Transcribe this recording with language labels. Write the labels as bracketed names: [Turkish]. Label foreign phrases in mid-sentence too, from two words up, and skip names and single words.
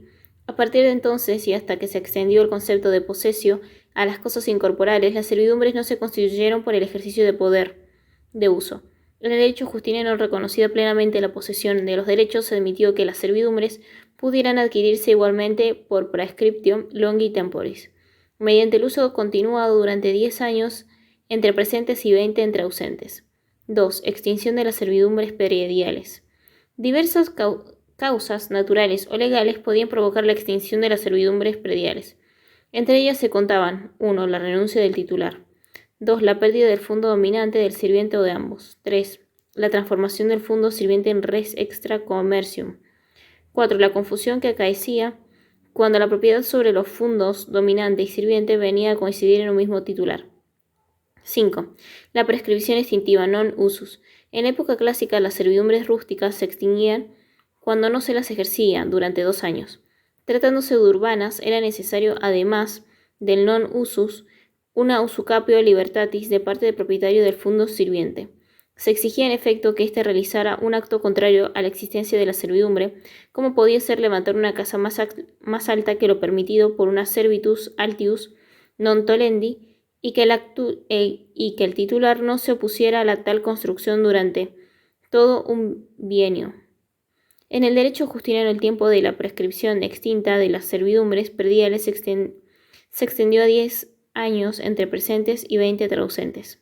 [Spanish] A partir de entonces, y hasta que se extendió el concepto de posesio a las cosas incorporales, las servidumbres no se constituyeron por el ejercicio de poder, de uso. En el derecho justiniano, reconocida plenamente la posesión de los derechos, se admitió que las servidumbres pudieran adquirirse igualmente por [Latin] praescriptio longi temporis, [Spanish] mediante el uso continuado durante 10 años entre presentes y 20 entre ausentes. 2. Extinción de las servidumbres prediales. Diversas causas naturales o legales podían provocar la extinción de las servidumbres prediales. Entre ellas se contaban 1. La renuncia del titular. 2. La pérdida del fundo dominante del sirviente o de ambos. 3. La transformación del fundo sirviente en [Latin] res extra commercium. [Spanish] 4. La confusión que acaecía cuando la propiedad sobre los fundos dominante y sirviente venía a coincidir en un mismo titular. 5. La prescripción extintiva [Latin] non usus. [Spanish] En época clásica, las servidumbres rústicas se extinguían cuando no se las ejercía durante 2 años. Tratándose de urbanas, era necesario, además del [Latin] non usus, [Spanish] una [Latin] usucapio libertatis [Spanish] de parte del propietario del fundo sirviente. Se exigía en efecto que éste realizara un acto contrario a la existencia de la servidumbre, como podía ser levantar una casa más alta que lo permitido por una [Latin] servitus altius non tolendi, [Spanish] y que el titular no se opusiera a la tal construcción durante todo un bienio. En el derecho justiniano, el tiempo de la prescripción extinta de las servidumbres prediales se extendió a 10 años entre presentes y 20 entre ausentes.